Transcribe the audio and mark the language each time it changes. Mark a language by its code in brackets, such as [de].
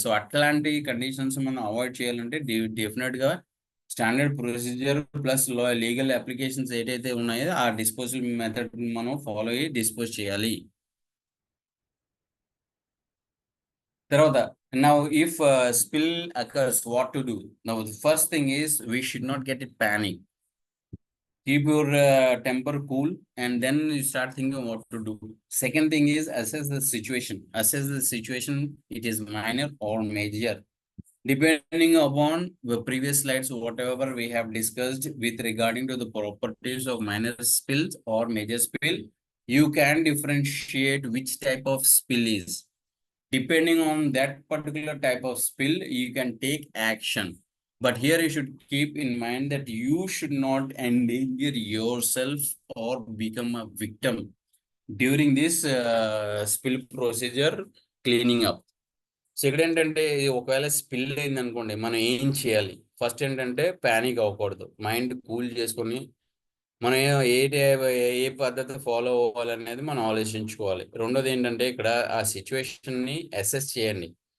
[te] So అట్లాంటి conditions మనం avoid చేయాలంటే డెఫినెట్ గా standard procedure plus legal applications ఏదైతే ఉన్నాయో ఆ డిస్పోజల్ మెథడ్ మనం ఫాలో అయ్యి డిస్పోజ్ చేయాలి. తర్వాత [en] Now if spill occurs what to do. Now first thing is we should not get it panic. Keep your temper cool and then you start thinking what to do. Second thing is assess the situation. Assess the situation, it is minor or major. Depending upon the previous slides, whatever we have discussed with regarding to the properties of minor spills or major spill, you can differentiate which type of spill is. Depending on that particular type of spill, you can take action. But here you should keep in mind that you should not endanger yourself or become a victim during this spill procedure cleaning up. [te] So ఇక్కడ ఏంటంటే ఇది ఒకవేళ spill అయింది అనుకోండి, మనం ఏం చేయాలి? First ఏంటంటే ప్యానిక్ అవ్వకూడదు, మైండ్ కూల్ చేసుకొని మనం ఏ పద్ధతి ఫాలో అవ్వాలనేది మనం ఆలోచించుకోవాలి. రెండోది ఏంటంటే ఇక్కడ ఆ సిచ్యువేషన్ ని అసెస్ చేయండి.